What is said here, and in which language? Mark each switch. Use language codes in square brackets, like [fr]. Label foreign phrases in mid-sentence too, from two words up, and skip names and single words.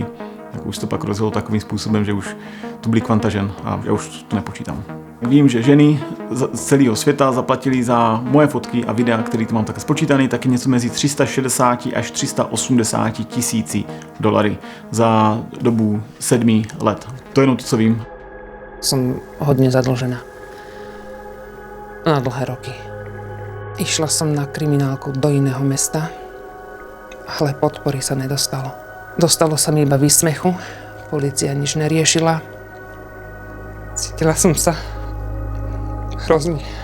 [cs] Tak už to pak rozjelo takovým způsobem, že už to byly kvanta žen a já už to nepočítám. Vím, že ženy z celého světa zaplatili za moje fotky a videa, které tu mám také spočítané, taky něco mezi 360 až 380 tisíci $, za dobu 7 let. To je jenom to, co vím. [sk] Som hodne zadlžená. Na dlhé roky. Išla som na kriminálku do iného mesta, ale podpory sa nedostalo. Dostalo sa mi iba výsmechu, polícia nič neriešila. Cítila som sa hrozný.